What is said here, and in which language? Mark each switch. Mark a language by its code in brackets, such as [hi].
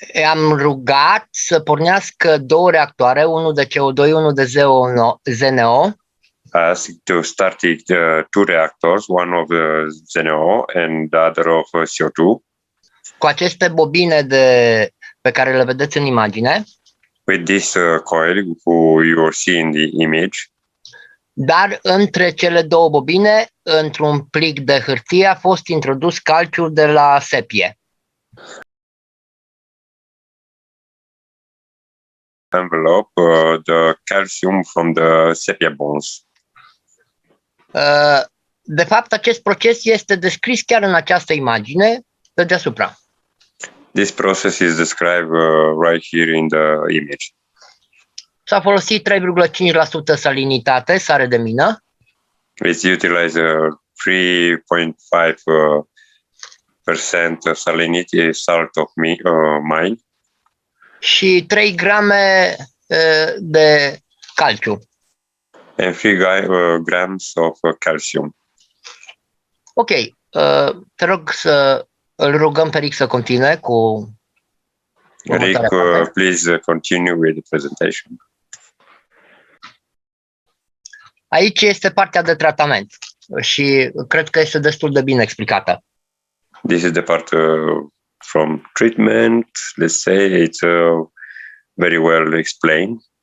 [ro] Am rugat să pornească 2 reactoare, unul de CO2, unul de ZNO. [en] Asked to start 2 reactors, one of ZNO and the other of CO2. [ro] Cu aceste bobine pe care le vedeți în imagine. [en] With this coil who you will see in the image. [ro] Dar între cele 2 bobine, într-un plic de hârtie, a fost introdus calciul de la sepie. [en] Envelope, the calcium from the sepia bones. [ro] De fapt, acest proces este descris chiar în această imagine de deasupra. [en] This process is described right here in the image. [ro] S-a folosit 3,5% salinitate, sare de mină. [en] It's utilized 3.5% salinity, salt of mine. [ro] Și 3 grame de calciu. [en] And 3 grams of calcium. [ro] Ok, te rog să îl rugăm pe Rick să continue cu [en] Rick, please continue with the presentation. [ro] Aici este partea de tratament și cred că este destul de bine explicată. [en] This is the part from treatment. Let's say it's very well explained.